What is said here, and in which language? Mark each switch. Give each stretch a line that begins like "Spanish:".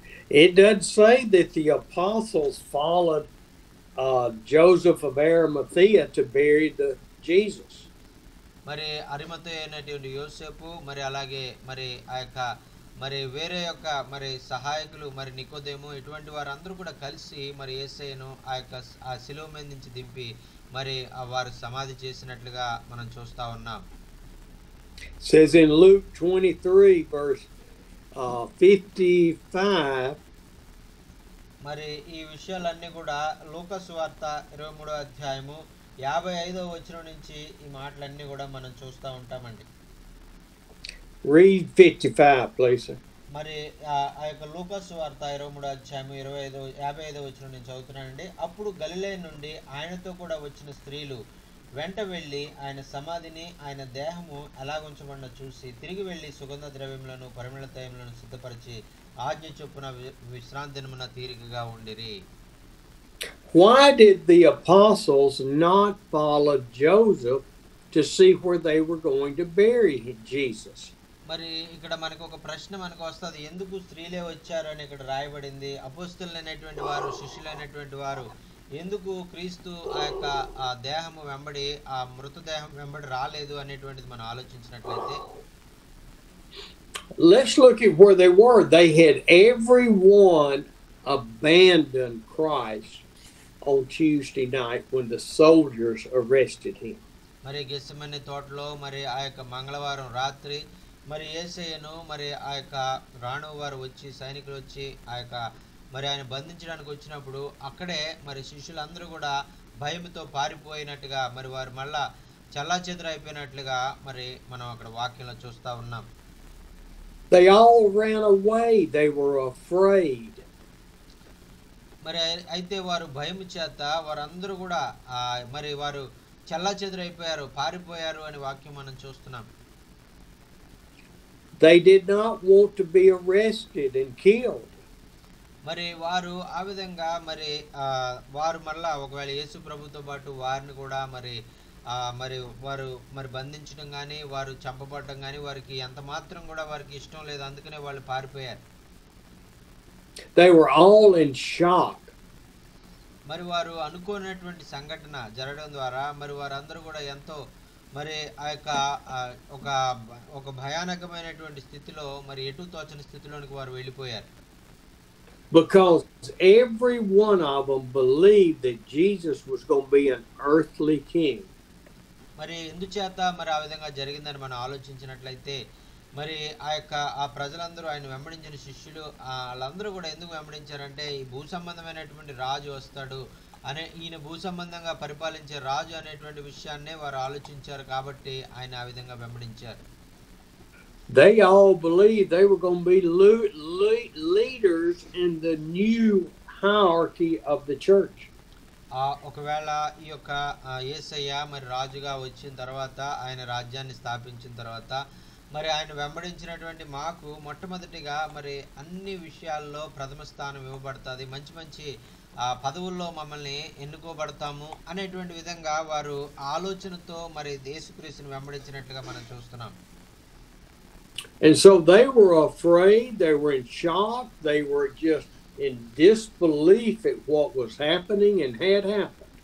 English: It doesn't say that the apostles followed Joseph of Arimathea to bury the Jesus.
Telugu: మరి అరిమతయ అయినటువంటి యోసేపు మరి అలాగే మరి ఆ యొక్క మరి వేరే యొక్క మరి సహాయకులు మరి నికోదేము ఇటువంటి వారందరూ కూడా కలిసి మరి యేసయ్యను ఆ శిలువ మీద నుంచి దింపి మరి వారు సమాధి చేసినట్లుగా మనం చూస్తా ఉన్నాం.
English: Says in Luke 23 verse 55
Telugu: మరి ఈ విషయాలన్నీ కూడా లూకా సువార్త 23వ అధ్యాయము 55వ వచనం నుంచి ఈ మాటలన్నీ కూడా మనం చూస్తూ ఉంటామండి.
English: Read 55 please.
Telugu: మరి ఆ యొక్క లూకా సువార్త 23వ అధ్యాయము 55వ వచనం నుంచి చదువుతున్నానండి. అప్పుడు గలిలయ నుండి ఆయనతో కూడా వచ్చిన స్త్రీలు వెంట వెళ్ళి ఆయన సమాధిని ఆయన దేహము ఎలాగుంచబడిన చూసి తిరిగి వెళ్ళి సుగంధ ద్రవ్యములను పరిమళ తైలములను సిద్ధపరిచి ఆజ్ఞ చొప్పున విశ్రాంతి దినమున తీరికగా ఉండిరి.
English: Why did the apostles not follow Joseph to see where they were going to bury Jesus?
Telugu: మరి ఇక్కడ మనకు ఒక ప్రశ్న మనకు వస్తుంది, ఎందుకు స్త్రీలే వచ్చారు అని ఇక్కడ రాయబడింది. అపోస్తలులైనటువంటి వారు శిష్యులైనటువంటి వారు ఎందుకు క్రీస్తు ఆ యొక్క దేహము వెంబడి ఆ మృతదేహం వెంబడి రాలేదు అనేటువంటిది మనం ఆలోచించినట్లయితే
English: let's look at where they were. They had everyone abandoned Christ on Tuesday night when the soldiers arrested him.
Telugu: మరి గెత్సెమనే తోటలో మరి ఆ యొక్క మంగళవారం రాత్రి మరి యేసయ్యను మరి ఆ యొక్క రాణువు వారు వచ్చి సైనికులు వచ్చి ఆ యొక్క మరి ఆయన బంధించడానికి వచ్చినప్పుడు అక్కడే మరి శిష్యులందరూ కూడా భయంతో పారిపోయినట్టుగా మరి వారు మళ్ళా చెల్లాచెదురైపోయినట్లుగా మరి మనం అక్కడ వాక్యంలో చూస్తా ఉన్నాం.
English: They all ran away. They were afraid.
Telugu: మరి అయితే వారు భయం చేత వారందరూ కూడా మరి వారు చెల్లాచెదురైపోయారు, పారిపోయారు అని వాక్యం మనం చూస్తున్నాం.
English: They did not want to be arrested and killed.
Telugu: మరి వారు ఆ విధంగా మరి వారు మళ్ళా ఒకవేళ యేసు ప్రభుతో పాటు వారిని కూడా మరి మరి వారు మరి బంధించడం కానీ వారు చంపబడటం కానీ వారికి ఎంత మాత్రం కూడా వారికి ఇష్టం లేదు, అందుకనే వాళ్ళు పారిపోయారు.
English: They were all in shock.
Telugu: మరి వారు అనుకోనటువంటి సంఘటన జరగడం ద్వారా మరి వారందరూ కూడా ఎంతో మరి ఆ యొక్క ఒక ఒక భయానకమైనటువంటి స్థితిలో మరి ఎటు తోచని స్థితిలోనికి వారు వెళ్ళిపోయారు.
English: Because every one of them believed that Jesus was going to be an earthly king.
Telugu: మరి ఎందుచేత మరి ఆ విధంగా జరిగిందని మనం ఆలోచించినట్లయితే మరి ఆ ప్రజలందరూ ఆయన వెంబడించిన శిష్యులు వాళ్ళందరూ కూడా ఎందుకు వెంబడించారంటే ఈ భూ సంబంధమైనటువంటి రాజు వస్తాడు ఈయన భూ సంబంధంగా పరిపాలించే రాజు అనేటువంటి విషయాన్నే వారు ఆలోచించారు కాబట్టి ఆయన ఆ విధంగా వెంబడించారు.
English: They all believed they were going to be leaders in the new hierarchy of the church.
Telugu: ఒకవేళ ఈ యొక్క యేసయ్య మరి రాజుగా వచ్చిన తర్వాత ఆయన రాజ్యాన్ని స్థాపించిన తర్వాత మరి ఆయన వెంబడించినటువంటి మాకు మొట్టమొదటిగా మరి అన్ని విషయాల్లో ప్రథమ స్థానం ఇవ్వబడుతుంది, మంచి మంచి పదవుల్లో మమ్మల్ని ఎన్నుకోబడతాము అనేటువంటి విధంగా వారు ఆలోచనతో మరి యేసుక్రీస్తుని వెంబడించినట్లుగా మనం చూస్తున్నాం.
English: And so they were afraid, they were in shock, they were just in disbelief at what was happening and had happened.